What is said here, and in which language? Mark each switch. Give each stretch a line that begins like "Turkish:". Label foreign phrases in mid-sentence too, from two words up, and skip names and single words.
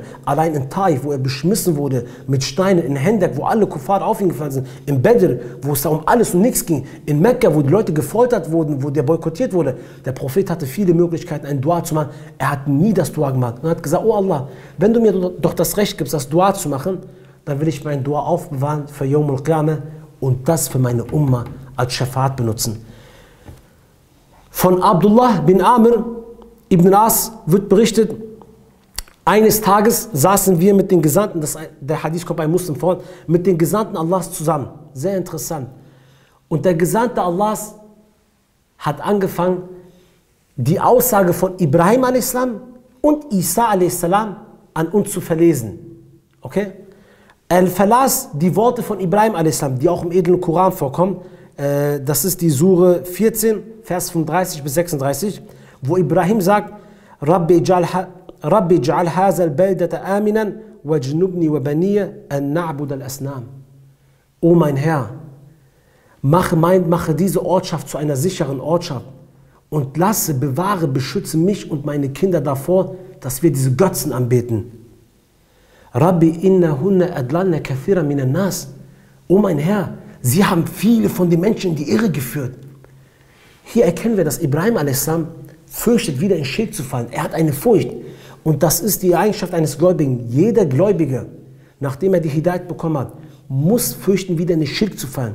German: Allein in Taif, wo er beschmissen wurde mit Steinen, in Hendek, wo alle Kuffar auf ihn gefallen sind, in Badr, wo es da um alles und nichts ging, in Mekka, wo die Leute gefoltert wurden, wo der boykottiert wurde. Der Prophet hatte viele Möglichkeiten, ein Dua zu machen. Er hat nie das Dua gemacht. Und hat gesagt, oh Allah, wenn du mir doch das Recht gibst, das Dua zu machen, dann will ich mein Dua aufbewahren für
Arabic: يوم القيامة
German: und das für meine Umma als Schafat benutzen. Von Abdullah bin Amr Ibn As wird berichtet, eines Tages saßen wir mit den Gesandten, der Hadith kommt bei Muslim vor, mit den Gesandten Allahs zusammen. Sehr interessant. Und der Gesandte Allahs hat angefangen, die Aussage von Ibrahim a.s. und Isa a.s. an uns zu verlesen. Okay? Er verlas die Worte von Ibrahim a.s., die auch im edlen Koran vorkommen. Das ist die Sure 14, Vers 35 bis 36. Wo Ibrahim sagt,
Arabic: رب اجعل هذا البلد آمنا واجنبني وبني أن نعبد الأصنام.
German: O mein Herr, mache diese Ortschaft zu einer sicheren Ortschaft und bewahre, beschütze mich und meine Kinder davor, dass wir diese Götzen anbeten.
Arabic: رب إنهن أضللن كثيرا من الناس.
German: O mein Herr, sie haben viele von den Menschen in die Irre geführt. Hier erkennen wir, dass Ibrahim a.s. fürchtet, wieder in Schirk zu fallen. Er hat eine Furcht. Und das ist die Eigenschaft eines Gläubigen. Jeder Gläubige, nachdem er die Hidayat bekommen hat, muss fürchten, wieder in den Schirk zu fallen.